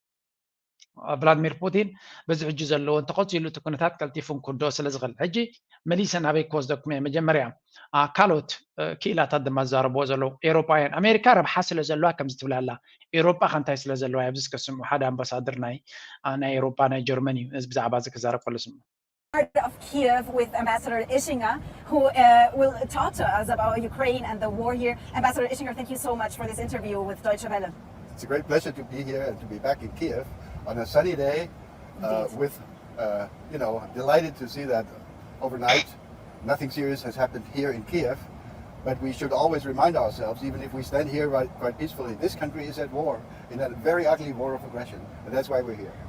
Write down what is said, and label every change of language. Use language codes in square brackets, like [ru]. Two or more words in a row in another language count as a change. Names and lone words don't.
[ti] ቭላድሚር ፑቲን በዚ ሕጂ ዘለዎ እንተቐፂሉ እቲ ኩነታት ቀልጢፉን ክዶ ስለ ዝኽእል ሕጂ መሊሰን ኣበይ ክወስደኩም እየ መጀመርያ ካልኦት ክኢላታት ድማ ዝዛረብዎ ዘለዉ ኤውሮጳውያን ኣሜሪካ ረብሓ ስለ ዘለዋ ከምዚ ትብል ኣላ ኤውሮጳ ከንታይ ስለ ዘለዋ ኣብዚ ዝከስምዑ ሓደ ኣምባሳደር ናይ ኤውሮጳ ናይ ጀርመን እዩ እዚ ብዛዕባ እዚ ክዛረብ ከሎ ስምዑ [en] of Kiev with Ambassador Ishinger, who will talk to us about Ukraine and the war here. Ambassador Ishinger, thank you so much for this interview with Deutsche Welle. It's a great pleasure to be here and to be back in Kiev on a sunny day. With delighted to see that overnight nothing serious has happened here in Kiev, but we should always remind ourselves, even if we stand here quite peacefully, this country is at war, in a very ugly war of aggression, and that's why we're here.